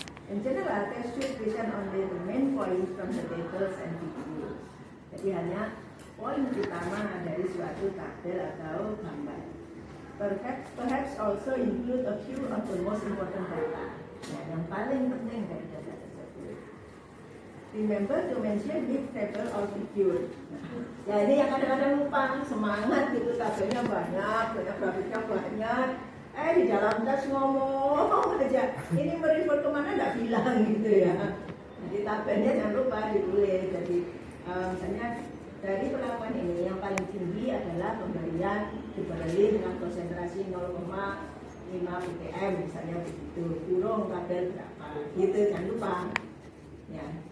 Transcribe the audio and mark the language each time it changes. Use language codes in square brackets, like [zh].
[en] In general, text should present only the main points from the tables and figures. [id] Jadi hanya poin utama dari suatu tabel atau gambar. [en] Perhaps also include a few of the most important data. [id] Ya, yang paling penting dari data tersebut. [en] Remember to mention which table or figure. [id] Ya ini yang kadang-kadang lupa, semangat gitu, tabelnya banyak grafiknya banyak. Di dalam tes ngomong aja, ini merefer kemana nggak bilang gitu ya. Jadi tabelnya jangan lupa ditulis. Jadi misalnya dari perlakuan ini yang paling tinggi adalah pemberian diberi dengan konsentrasi 0,5 ppm misalnya begitu, kurung tabel berapa gitu, jangan lupa ya.